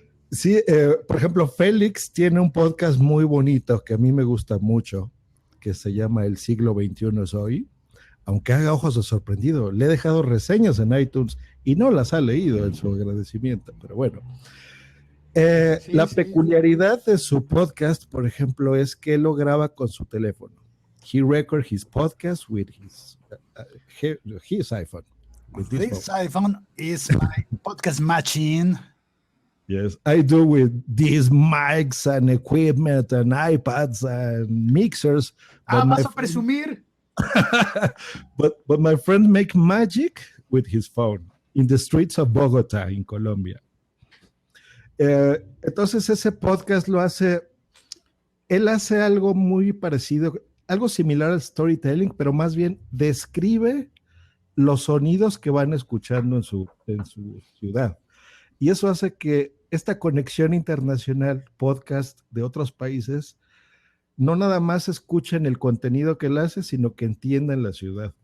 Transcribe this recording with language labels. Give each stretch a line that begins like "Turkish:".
Spanish: Sí, por ejemplo, Félix tiene un podcast muy bonito que a mí me gusta mucho, que se llama El siglo XXI es hoy, aunque haga ojos de sorprendido. Le he dejado reseñas en iTunes y no las ha leído en su agradecimiento, pero bueno. La peculiaridad de su podcast, por ejemplo, es que él lo graba con su teléfono.
English: He records his podcast with his iPhone. This iPhone is my podcast machine. Yes, I do with these mics and equipment and iPads and mixers.
Spanish: ¿Vas a presumir?
English: but my friend make magic with his phone in the streets of Bogotá, in Colombia.
Spanish: Entonces ese podcast él hace algo muy parecido, algo similar al storytelling, pero más bien describe los sonidos que van escuchando en su ciudad. Y eso hace que esta conexión internacional, podcast de otros países, no nada más escuchen el contenido que él hace, sino que entiendan la ciudad.